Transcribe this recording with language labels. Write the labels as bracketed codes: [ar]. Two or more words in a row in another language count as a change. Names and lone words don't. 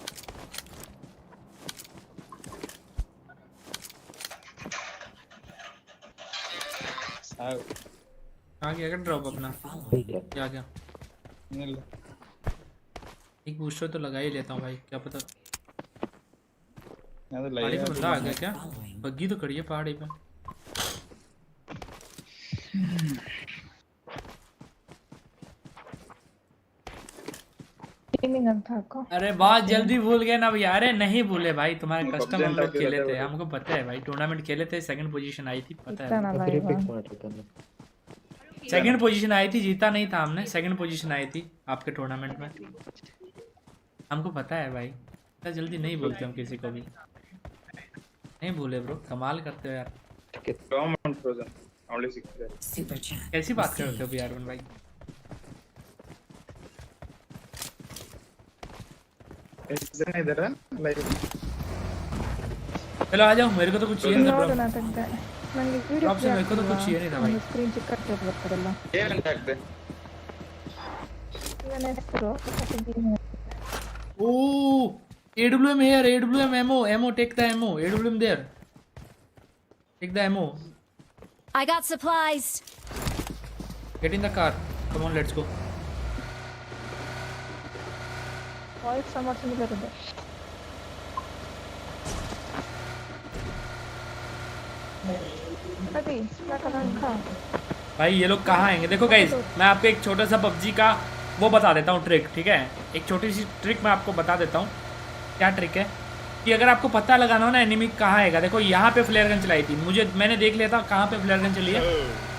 [hi] आ गया क्या ड्रॉप अपना? क्या क्या [kn] ಇಲ್ಲ [hi] एक बूस्टर तो लगा ही लेता हूँ भाई, क्या पता [kn] ಅದು [hi] पहाड़ी पे ಲೈವ್ बंदा आ गया क्या? बग्गी तो खड़ी है पहाड़ी पे। [kn] ಗೇಮಿಂಗ್ ಅಂತ ಹಾಕೋ. [hi] अरे बहुत जल्दी भूल गए ना भैया। अरे नहीं भूले भाई, तुम्हारे PUBG कस्टम हम लोग अंदर खेले खेलते थे, हो। हमको पता है भाई। टूर्नामेंट खेले थे, [en] second position [hi] आई थी, पता है। [kn] ಇತ್ತಾನಲ್ಲ ಇವ. पिक ಮಾಡಿರ್ತಾನೆ. [en] second position [hi] आई थी, जीता नहीं था हमने, [en] second position [hi] आई थी आपके टूर्नामेंट में। हमको पता है भाई, इतना जल्दी नहीं बोलते हम किसी को भी। नहीं भूले ब्रो, कमाल करते हो यार। [en] common frozen [kn] ಅವಳಿ ಸಿಕ್ಕಿದೆ [en] Super chat. [hi] कैसी बात करते हो BR1 भाई? [kn] ಎಷ್ಟು ಜನ ಇದಾರೆ ಲೈವ್ [hi] चलो आ जाओ, मेरे को तो कुछ चाहिए नहीं था [kn] ನೋಡು bro। ನಾ ತೆಗ್ದೆ. ನನಗೆ ವಿಡಿಯೋ [hi] ड्रॉप से मेरे को तो कुछ चाहिए नहीं था भाई। [kn] ಸ್ಕ್ರೀನ್ ಚಿಕ್ಕಕ್ಕೆ ಬರ್ತದಲ್ಲ. ಏನಂತ ಆಗ್ತದೆ ಇವನ ಹೆಸರು [en] ओ AWM here, AWM ammo, ammo, take the ammo, AWM there, take the ammo, I got supplies. get in the car, come on let's go. voice same similar [kn] ಇದೆ. ಅದಿ ಯಾಕಂತ [hi] भाई ये लोग कहाँ आएंगे? देखो गाइज, मैं आपको एक छोटा सा PUBG का वो बता देता हूँ ट्रिक, ठीक है? एक छोटी सी ट्रिक मैं आपको बता देता हूँ। क्या ट्रिक है कि अगर आपको पता लगाना हो ना एनिमी कहाँ आएगा, देखो यहाँ पे [en] flare gun [hi] चलाई थी, मैंने देख लिया था कहाँ पे [en] flare gun [hi] चली है।